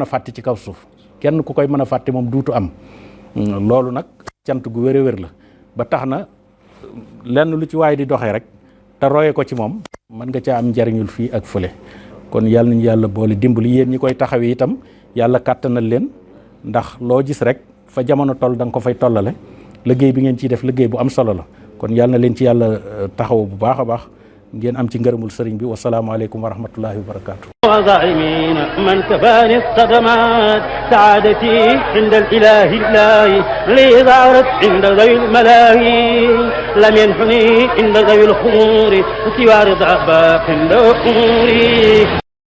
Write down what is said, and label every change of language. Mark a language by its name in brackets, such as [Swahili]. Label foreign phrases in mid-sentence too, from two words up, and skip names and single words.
[Wolof] fàtte ci kaw suuf kenn ku koy mën a fàtte moom duutu am loolu nag cant gu wér a wér la ba tax na lenn lu ci waay di doxee rek te roye ko ci moom mën nga caa am njariñul fii ak fële kon yàlla nañu yàlla boole dimbali yéen ñi koy taxawee itam yàlla kàttanal leen ndax loo gis rek fa jamono toll da nga ko fay tollale liggéey bi ngeen ciy def liggéey bu am solo la kon yàlla na leen ci yàlla taxaw bu baax a baax ngeen am ci ngërëmul sëriñ bi [Arabic] والسلام عليكم ورحمة الله وبركاته. وظالمين من كفاني الصدمات سعادتي عند الإله لي ظهرت عند ذوي الملاهي لم ينحني عند ذوي الخمور سوى رضا باق عند أموري